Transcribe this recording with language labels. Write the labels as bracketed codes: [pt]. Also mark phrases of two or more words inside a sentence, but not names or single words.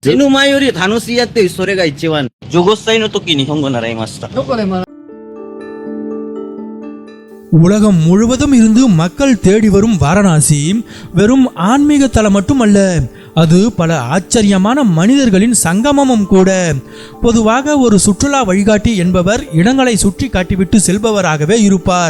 [ja] 死ぬ前より楽しいやってそれが一番。15歳の時に日本語習いました。 [ta] உலகம் முழுவதும் இருந்து மக்கள் தேடி வரும் வாரணாசி வெறும் ஆன்மீக தலம் மட்டுமல்ல, அது பல ஆச்சரியமான மனிதர்களின் சங்கமமும் கூட. பொதுவாக ஒரு சுற்றுலா வழிகாட்டி என்பவர் இடங்களை சுற்றி காட்டிவிட்டு செல்பவராகவே இருப்பார்.